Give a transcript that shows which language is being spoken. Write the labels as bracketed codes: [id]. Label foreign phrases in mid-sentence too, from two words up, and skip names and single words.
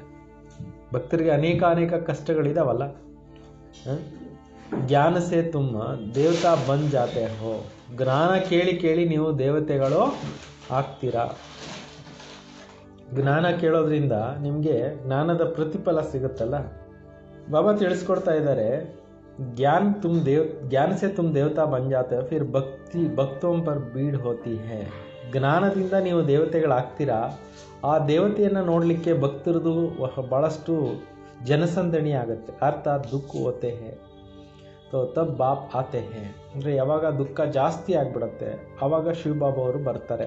[kn] ಭಕ್ತರಿಗೆ ಅನೇಕ ಕಷ್ಟಗಳಿದಾವಲ್ಲ. [hi] ज्ञान से तुम देवता बन जाते हो. [kn] ಜ್ಞಾನ ಕೇಳಿ ನೀವು ದೇವತೆಗಳು ಆಗ್ತೀರಾ. ಜ್ಞಾನ ಕೇಳೋದ್ರಿಂದ ನಿಮಗೆ ಜ್ಞಾನದ ಪ್ರತಿಫಲ ಸಿಗುತ್ತಲ್ಲ. ಬಾಬಾ ತಿಳಿಸ್ಕೊಡ್ತಾ ಇದ್ದಾರೆ [hi] ज्ञान से तुम देवता बन जाते हो फिर भक्तों पर भीड़ होती है. [kn] ಜ್ಞಾನದಿಂದ ನೀವು ದೇವತೆಗಳಾಗ್ತೀರಾ. ಆ ದೇವತೆಯನ್ನು ನೋಡಲಿಕ್ಕೆ ಭಕ್ತರದು ಭಾಳಷ್ಟು ಜನಸಂದಣಿ ಆಗುತ್ತೆ. [hi] अर्थात् दुःख होते हैं तो तब बाप आते हैं. [kn] ಅಂದರೆ ಯಾವಾಗ ದುಃಖ ಜಾಸ್ತಿ ಆಗಿಬಿಡುತ್ತೆ ಆವಾಗ ಶಿವಬಾಬಾ ಅವರು ಬರ್ತಾರೆ.